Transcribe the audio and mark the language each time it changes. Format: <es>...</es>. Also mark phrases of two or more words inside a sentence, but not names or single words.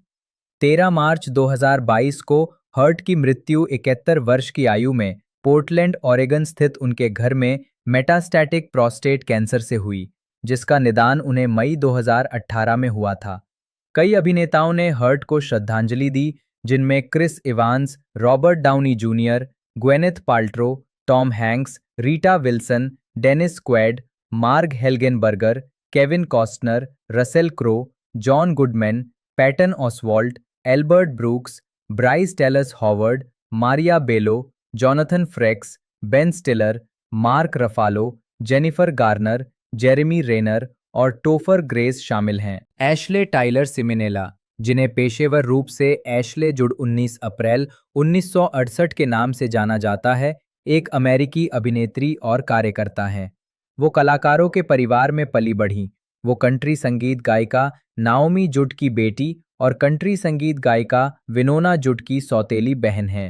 <hi>13 मार्च 2022 को हर्ट की मृत्यु 71 वर्ष की आयु में पोर्टलैंड, ओरेगन स्थित उनके घर में</hi> <en>metastatic prostate cancer</en> <hi>से हुई, जिसका निदान उन्हें मई 2018 में हुआ था। कई अभिनेताओं ने हर्ट को श्रद्धांजलि दी, जिनमें क्रिस इवांस, रॉबर्ट डाउनी जूनियर, ग्वेनेथ पाल्ट्रो, टॉम हैंक्स, रीटा विल्सन, डेनिस क्वेड, मार्ग हेल्गेनबर्गर, केविन कॉस्टनर, रसेल क्रो, जॉन गुडमैन, पैटन ऑसवाल्ट, एल्बर्ट ब्रूक्स, ब्राइस टेलस हॉवर्ड, मारिया बेलो, जॉनथन फ्रेक्स, बेन स्टिलर, मार्क रफालो, जेनिफर गार्नर, जेरेमी रेनर और टोफर ग्रेस शामिल हैं। एशले टाइलर सिमिनेला, जिन्हें पेशेवर रूप से एशले जुड 19 अप्रैल 1968 के नाम से जाना जाता है, एक अमेरिकी अभिनेत्री और कार्यकर्ता हैं। वो कलाकारों के परिवार में पली बढ़ी। वो कंट्री संगीत गायिका नाओमी जुड की बेटी और कंट्री संगीत गायिका विनोना जुड की सौतेली बहन हैं।</hi>